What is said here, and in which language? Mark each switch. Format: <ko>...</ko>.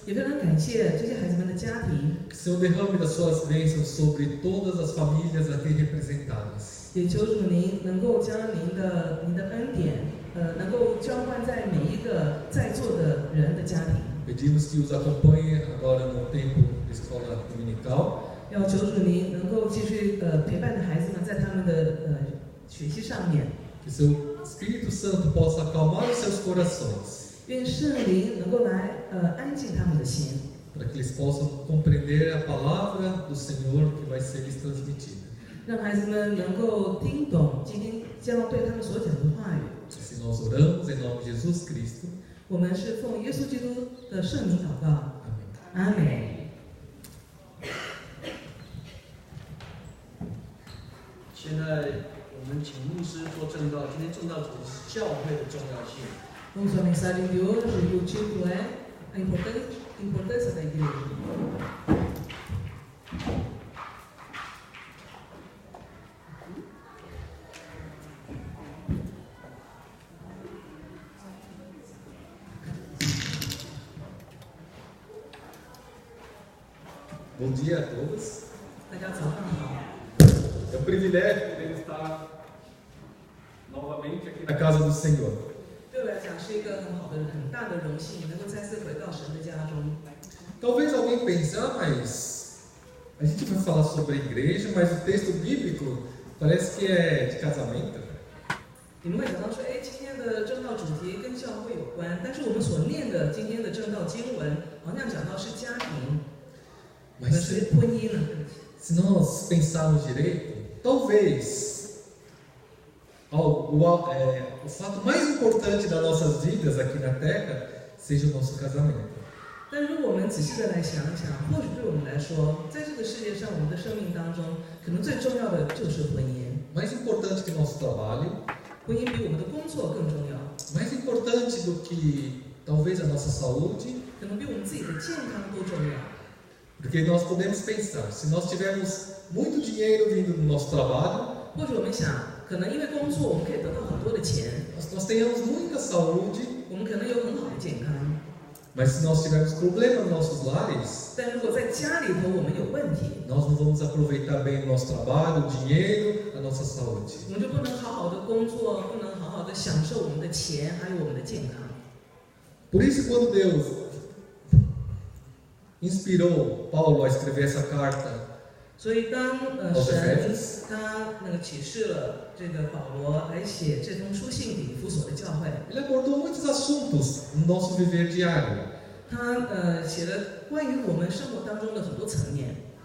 <zh>也非常感谢这些孩子们的家庭，</zh> <pt>Que o Senhor derrame das suas bênçãos sobre todas as famílias aqui representadas.</pt> <zh>也求主您能够将您的恩典，能够浇灌在每一个在座的人的家庭。</zh> <pt>Pedimos que os acompanhe agora no tempo de escola dominical.</pt> <zh>要求主您能够继续陪伴着孩子们在他们的学习上面。</zh> <pt>Que seu Espírito Santo possa acalmar os seus corações.</pt> <zh>愿圣灵能够来安静他们的心，</zh> <pt>Para que eles possam compreender a palavra do Senhor que vai ser lhes transmitida.</pt> <zh>让孩子们能够听懂今天将对他们所讲的话语。</zh> <pt>Assim nós oramos em nome de Jesus Cristo.</pt> <zh>我们是奉耶稣基督的圣名祷告，</zh> <pt>Amém.</pt> <zh>阿美。现在我们请牧师做正道，今天正道主题是教会的重要性。</zh> <pt>Vamos à mensagem de hoje e o título é a importância da igreja. Bom dia a todos.</pt> <zh>大家早上好，</zh> <pt>É um privilégio poder estar novamente aqui na casa do Senhor.</pt> <zh>对我来讲是一个很大的荣幸，能够再次回到神的家中。</zh> <pt>Talvez alguém pense, mas a gente vai falar sobre a igreja, mas o texto bíblico parece que é de casamento.</pt> <zh>你们会想到说，今天的正道主题跟教会有关，但是我们所念的今天的正道经文，好像讲到是家庭，</zh> <pt>Mas</pt> <zh>是婚姻了。</zh> <pt>se nós pensarmos direito, talvez o fato mais importante das nossas vidas aqui na Terra seja o nosso casamento.</pt> <zh>但如果我们仔细的来想一想，或许对我们来说，在这个世界上，我们的生命当中，可能最重要的就是婚姻。</zh> <pt>mais importante que nosso trabalho,</pt> <zh>婚姻比我们的工作更重要，</zh> <pt>mais importante do que talvez a nossa saúde,</pt> <zh>可能比我们自己的健康都重要。</zh> <pt>porque nós podemos pensar, se nós tivermos muito dinheiro vindo do nosso trabalho,</pt> <zh>或者我们想，可能因为工作我们可以得到很多的钱，</zh> <pt>nós tenhamos muita saúde,</pt> <zh>我们可能有很好的健康，</zh> <pt>mas se nós tivermos problema nos nossos lares,</pt> <zh>但如果在家里头我们有问题，</zh> <pt>nós não vamos aproveitar bem o nosso trabalho, o dinheiro, a nossa saúde.</pt> <zh>我们就不能好好的工作，不能好好的享受我们的钱，还有我们的健康。</zh> <pt>Por isso, quando Deus inspirou Paulo a escrever essa carta</pt> <zh>所以当</zh> <pt>aos</pt> <zh>神</zh> <pt>Efésios,</pt> <zh>他启示了这个保罗来写这封书信给以弗所的教会，</zh> <pt>ele abordou muitos assuntos no nosso viver diário.</pt> <zh>他写了关于我们生活当中的很多层面。</zh>